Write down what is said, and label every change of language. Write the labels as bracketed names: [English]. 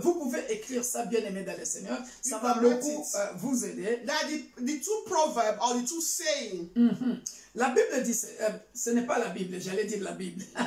[French] Vous pouvez écrire ça, bien aimé dans le Seigneur. Ça va beaucoup vous aider. [English] That the two proverbs or the two sayings. [French] La Bible dit, ce n'est pas la Bible, j'allais dire la Bible.